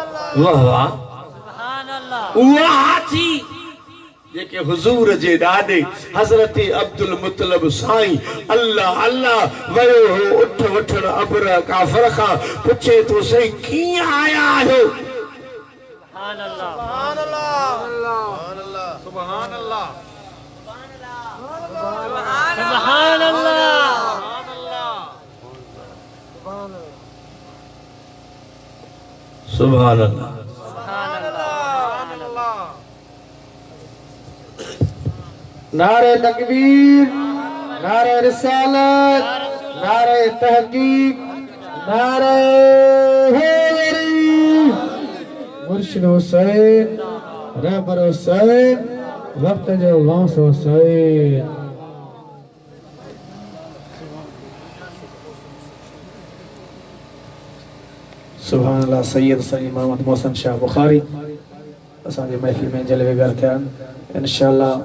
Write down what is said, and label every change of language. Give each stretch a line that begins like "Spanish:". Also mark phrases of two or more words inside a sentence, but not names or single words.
Arabic: वाह वाह سبحان الله
Sindhi: उहा हाथी जेके हुजूर जे ॾाॾे हज़रत अब्दुल मुतलब साईं अल्लाह अल्लाह वयो हो उठ वठण अबर काफ़र खां पुछे तो सही कीअं आया आहियो
Arabic: سبحان الله سبحان الله سبحان الله سبحان الله
Sindhi: नारे तकबीर, नारे रिसालत, नारे तहकीक, नारे हैदरी। मुर्शिद हुसैन, रहबर हुसैन, वक्त जो गौस हुसैन।
Arabic: سبحان الله.
Sindhi: सैयद सलीम मोहम्मद मोहसन शाह बुखारी असांजे महफ़िल में जलवेगर थिया इंशाअल्लाह।